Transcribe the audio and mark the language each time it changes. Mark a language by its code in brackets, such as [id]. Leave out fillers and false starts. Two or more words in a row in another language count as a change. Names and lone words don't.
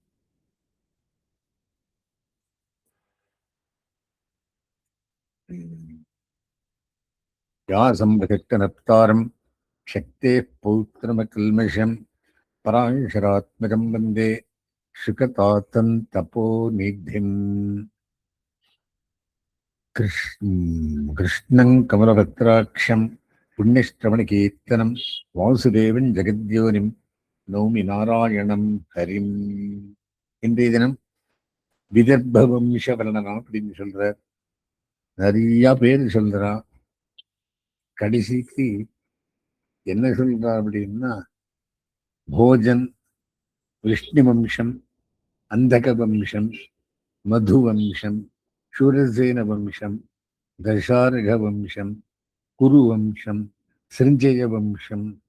[sa] व्यासं शक्तेः पौत्रमकल्मषं पराशरात्मजं वन्दे शुकतातं तपोनिधिम्। कृष्णं कमलभद्राक्षं पुण्यश्रवणकीर्तनं वासुदेवं जगद्योनिं नौमि नारायणं हरिम्. [ta] இன்றைய தினம் விதர்ப்ப வம்ச வர்ணனம் அப்படின்னு சொல்ற நிறைய பேர் சொல்றா. கடைசிக்கு என்ன சொல்றா அப்படின்னா, போஜன், விஷ்ணு வம்சம், அந்தக வம்சம், மது வம்சம், சூரசேன வம்சம், தசாரக வம்சம், குரு வம்சம், சிருஞ்சய வம்சம்,